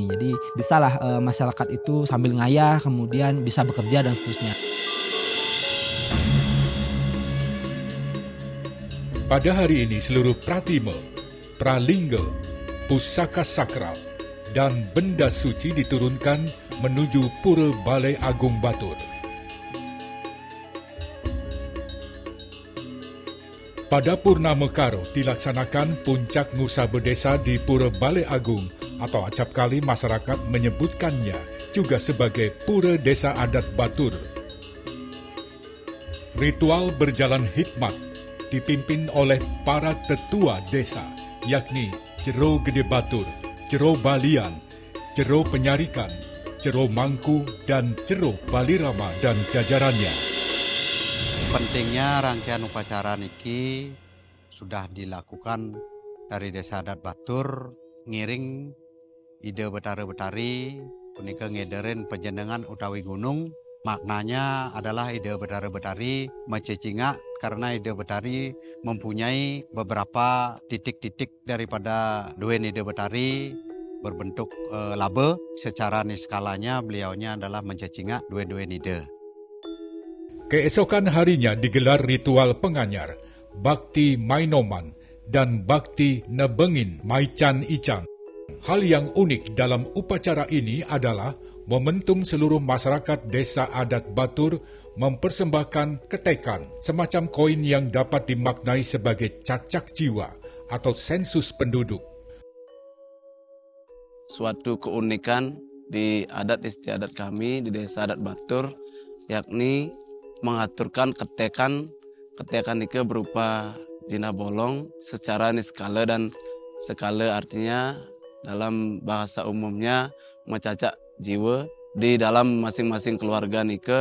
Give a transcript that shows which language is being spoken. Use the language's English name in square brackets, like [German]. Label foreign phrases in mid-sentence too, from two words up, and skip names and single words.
[Indonesian] Jadi bisalah masyarakat itu sambil ngayah, kemudian bisa bekerja dan seterusnya. Pada hari ini seluruh pratime, pralingga, pusaka sakral, dan benda suci diturunkan menuju Pura Balai Agung Batur. Pada Purnama Karo dilaksanakan puncak ngusa berdesa di Pura Balai Agung atau acap kali masyarakat menyebutkannya juga sebagai Pura Desa Adat Batur. Ritual berjalan hikmat dipimpin oleh para tetua desa, yakni Jero Gede Batur, Jero Balian, Jero Penyarikan, Jero Mangku, dan Jero Balirama dan jajarannya. Pentingnya rangkaian upacara niki sudah dilakukan dari Desa Adat Batur, ngiring Ide Betari-Betari, [Balinese] punika ngederin penjenengan utawi gunung. [Indonesian] Maknanya adalah Ide Betari-Betari mencicingak karena Ide Betari mempunyai beberapa titik-titik daripada duen Ide Betari berbentuk labe. Secara niskalanya beliaunya adalah mencicingak [Balinese] duen-duen ide. [Indonesian] Keesokan harinya digelar ritual penganyar, bakti mainoman, dan bakti nebengin maican icang. Hal yang unik dalam upacara ini adalah momentum seluruh masyarakat Desa Adat Batur mempersembahkan ketekan, semacam koin yang dapat dimaknai sebagai cacak jiwa atau sensus penduduk. Suatu keunikan di adat istiadat kami di Desa Adat Batur, yakni mengaturkan ketekan itu berupa jina bolong secara niskala, dan skala artinya dalam bahasa umumnya mencacak jiwa di dalam masing-masing keluarga nike.